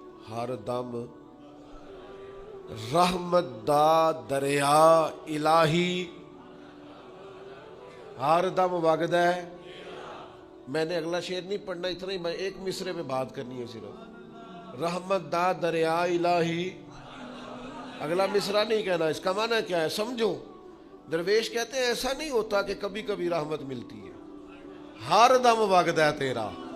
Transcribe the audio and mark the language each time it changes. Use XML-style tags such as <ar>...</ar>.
<pa>ہر دم رحمت دا دریا الہی ہر دم وگدا ہے.</pa> <ur>میں نے اگلا شعر نہیں پڑھنا، اتنا ہی میں ایک مصرے پہ بات کرنی ہے صرف.</ur> <pa>رحمت دا دریا الہی،</pa> <ur>اگلا مصرا نہیں کہنا. اس کا معنی کیا ہے سمجھو. درویش کہتے ہیں ایسا نہیں ہوتا کہ کبھی کبھی رحمت ملتی ہے،</ur> <pa>ہر دم وگدا ہے تیرا.</pa>